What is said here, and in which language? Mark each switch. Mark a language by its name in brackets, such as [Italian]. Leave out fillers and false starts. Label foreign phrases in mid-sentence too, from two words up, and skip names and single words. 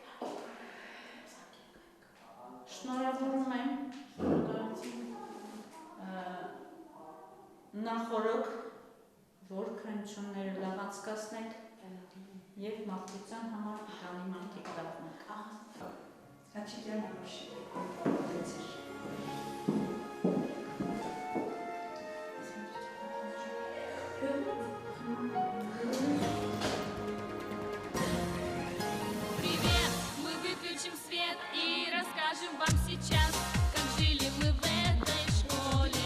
[Armenian] շնորհավորում եմ նախորդ որ քննությունները լավ անցկացնեք և մարդկության համար տանի մարդիկ դառնաք Հաչիկյան անոշի [Russian] Привет, мы выключим свет и расскажем вам сейчас, как жили мы в этой школе.